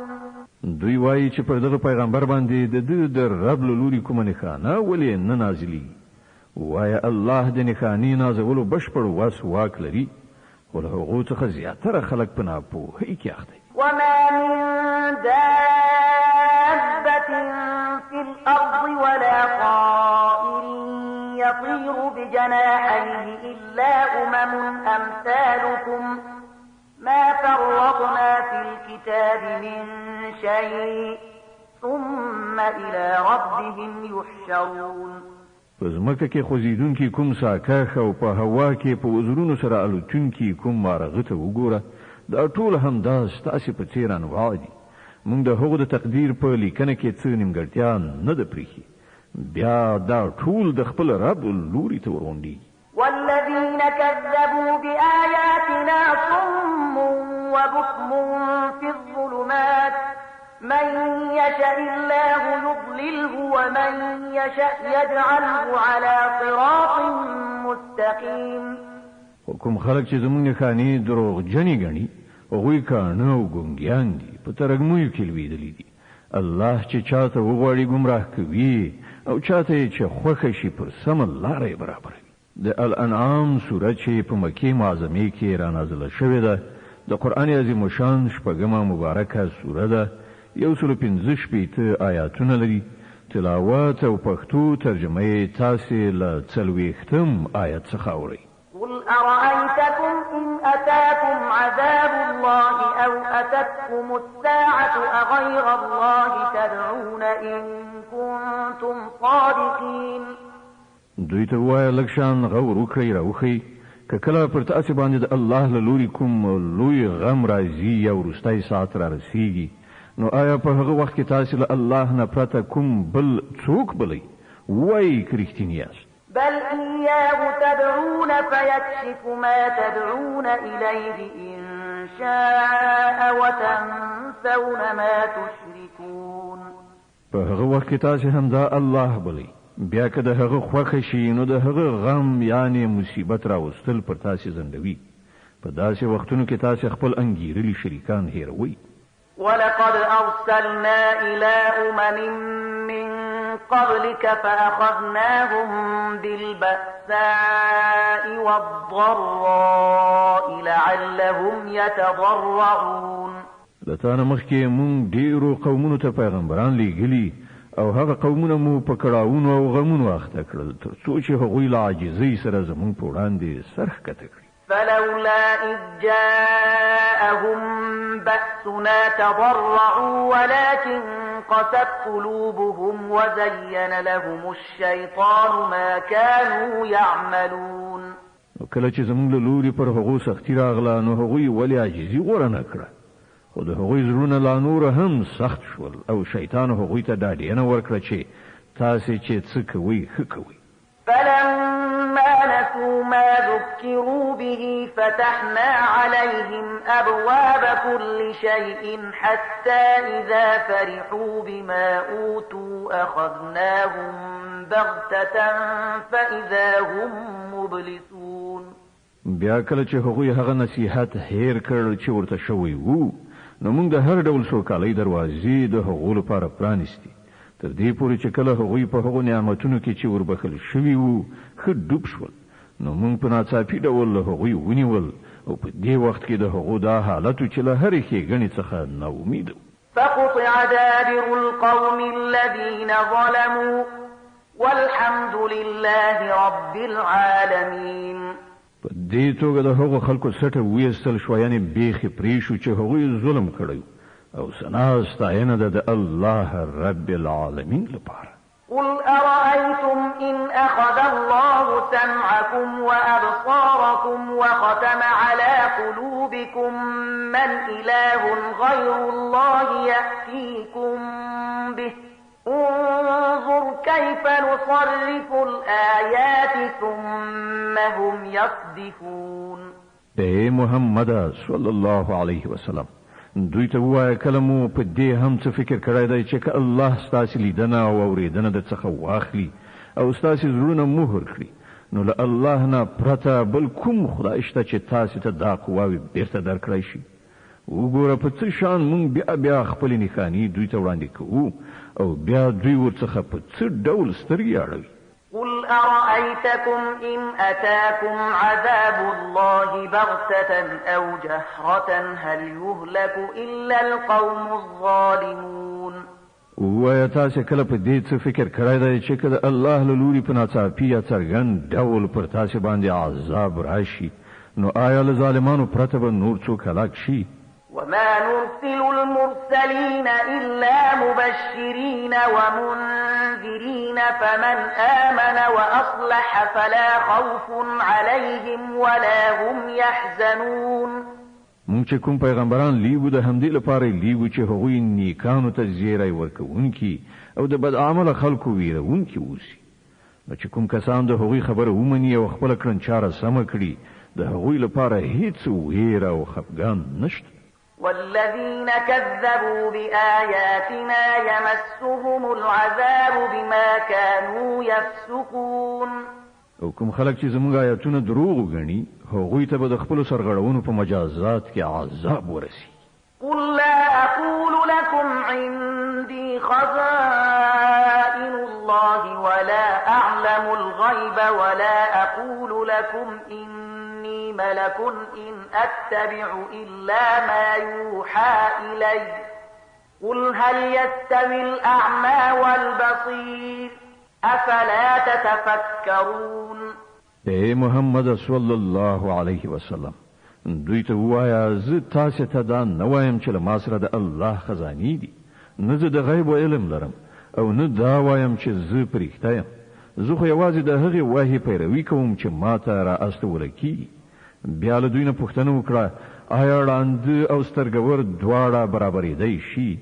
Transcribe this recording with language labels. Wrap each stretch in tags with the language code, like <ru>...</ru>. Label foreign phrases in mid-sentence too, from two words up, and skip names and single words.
<ps>دوی وایي چې پر دغه پیغمبر باندې د ده د رب له لوري کومه نښانه ولې نه نازلېږي. وایه الله د نښانې نازولو بشپړ وس واک لري، خو له هغو څخه زیاتره خلک په ناپوهۍ کې اخته دي.</ps> <ar>وما من دابة في الأرض ولا طائر يطير بجناحيه إلا أمثالكم ما فرطنا في الكتاب من شيء ثم إلى ربهم يحشرون.</ar> <ps>په ځمکه کې خوځېدونکي کوم ساکاښ او په هوا کې په وزرونو سره الوتونکي کوم مارغه ته وګوره، دا ټول همدا ستاسې په څېر انواع دي. موږ د هغو د تقدیر په لیکنه کې څه نیمګړتیا نه ده پرېښي، بیا دا ټول د خپل رب لوري ته ورغونډېږي.</ps> <ar>والذين كذبوا بآياتنا صم وبكم في الظلمات من يشاء الله يضلله ومن يشاء يجعله على صراط مستقيم.</ar> <ps>کوم خلک چې زموږ نښانې دروغجنې ګڼي هغوی کاڼه او ګونګیان دي، په ترږمیو کې لوېدلي دي. الله چې چاته وغواړي ګمراه کوي او چاته یې چې خوښه شي پر سمه لاره یې برابروي. د الانعام سوره چې په مکې معظمې کې رانازله شوې ده، د قرآن عظیم شان شپږمه مبارکه سوره ده، 115 آیاتونه لري. تلاوت او پښتو ترجمه یې تاسې له 40 آیت څخه اورئ.</ps> <ar>قل أرأيتكم إن أتاكم عذاب الله أو أتتكم الساعة أغير الله تدعون إن كنتم صادقين.</ar> <ps>دوی ته وایه لږ شان غور وکړئ راوښئ که کله پر تاسو باندې د الله له لوري کوم لوی غم راځي یا وروستی ساعت را رسیږي نو آیا په هغه وخت کې تاسو له الله نه پرته کوم بل څوک بلی وای کرښتینی یاست</ps> <ar>بل إياه تدعون فيكشف ما تدعون إليه إن شاء وتنسون ما تشركون</ar> <ps>په هغه وخت کې تاسو هم دا الله بلی بیا که د هغه خوښه شي نو د هغه غم یعنی مصیبت راوستل پر تاسو زندوي په داسې وختونو کې تاسو خپل انګیرلي شریکان هیروي</ps> <ar>ولقد أرسلنا إلى أمم من قبلك فأخذناهم بالبأساء والضراء لعلهم يتضرعون</ar> <ps>لتانا مخکې مونږ ډیرو قومونو ته پیغمبران لیږلي او هغه قومونه مو په کړاوونو او غمونو اخته کړل تر څو چې هغوی له عاجزۍ سره زمونږ په وړاندې سر ښکته کړي</ps> <ar>فلولا إذ جاءهم بأسنا تضرعوا ولكن قست قلوبهم وزين لهم الشيطان ما كانوا يعملون</ar> <ps>کله چې زمونږ له لوري پر هغو سختي راغله نو هغوی ولې عاجزي غوره نه کړه خو د هغوی زړونه لا نور هم سخت شول او شیطان هغوی ته ډاډینه ورکړه چې تاسې چې څه کوئ ښه کوئ</ps> <ar>فلما نسوا ما ذكروا به فتحنا عليهم أبواب كل شيء حتى إذا فرحوا بما أوتوا أخذناهم بغتة فإذا هم مبلسون</ar> <ps>بیا کله چې هغوی هغه نصیحت هیر کړل چې ورته شوی وو نو موږ د هر ډول سوکالۍ دروازې د هغو لپاره پرانیستي تر دې پورې چې کله هغوی په هغو نعمتونو کې چې وربخل شوي وو ښه ډوب شول نو موږ په ناڅاپي ډول له هغوی ونیول او په دې وخت کې د هغو دا حالت چې له هرې ښېګڼې څخه ناامید</ps> <ar>فقطع دابر القوم الذين ظلموا والحمد لله رب العالمين</ar> <ps>په دې توګه د هغو خلکو سټه ویستل شو یعنی بیخي پرې شو چې هغوی ظلم کړی او ثنا ستاینه د</ps> <ar>الله رب العالمین</ar> <ps>لپاره</ps> <ar>قل أرأيتم إن أخذ الله سمعكم وأبصاركم وختم على قلوبكم من إله غير الله يأتيكم به انظر كيف نصرف الآيات ثم هم يصدفون</ar> <ps>اے محمد</ps> <ar>صلی الله علیه وسلم</ar> <ps>دوی ته وایه کله مو په دې هم څه فکر کړی دی چې الله ستاسو لیدنه او اوریدنه د څخه واخلي او ستاسو زړونه مهر کړي نو له الله نه پرته بل کوم خدای شته چې تاسو ته دا قواوې بیرته درکړی شي وګوره په څه شان مونږ بیا خپل نښانې دوی ته وړاندې کوو او بیا دوی ورڅخه په څه ډول سترګې اړوي</ps> <ar>قل أرأيتكم إن أتاكم عذاب الله بغتة أو جهرة هل يهلك إلا القوم الظالمون</ar> <ps>ووایا تاسو کله په دې څه فکر کړی دی چې کله الله له لوري په ناڅاپي یا څرګند ډول پر تاسو باندې عذاب راشي نو آیا له ظالمانو پرته به نور څوک هلاک شي</ps> <ar>وما نرسل المرسلين إلا مبشرين ومنذرين فمن آمن وأصلح فلا خوف عليهم ولا هم يحزنون</ar> <ps>مونږ چې کوم پیغمبران لیږو د همدې لپاره لیږو چې هغوی نیکانو ته زیری ورکوونکي او د بد عمله خلکو ویرونکي اوسي نو چې کوم کسان د هغوی خبره ومني او خپله کړنچاره سمه کړي د هغوی لپاره هیڅ ویره او خفګان نشته</ps> <ar>والذين كذبوا بآياتنا يمسهم العذاب بما كانوا يفسقون</ar> <ps>او کوم خلک چې زموږ آیاتونه دروغ غني هغوی ته به د خپل سرغړونو په مجازات کې عذاب ورسي</ps> <ar>قل لا أقول لكم عندي خزائن الله ولا أعلم الغيب ولا أقول لكم إني ملك إن أتبع إلا ما يوحى إلي قل هل يستوي الأعمى والبصير أفلا تتفكرون</ar> <ps>اے محمد</ps> <ar>صلی الله علیه وسلم</ar> <ps>دوی ته وایا زه تاسو ته دا نه وایم چې له ما سره د الله خزانې دي نه زه د غیب علم لرم او نه دا وایم چې زه پرېښته یم زه خو یوازې د هغې وحی پیروي کوم چې ما ته را استول کیږي بیا له دوی نه پوښتنه وکړه آیا ړانده او سترګور دواړه برابرېدای شي؟</ps>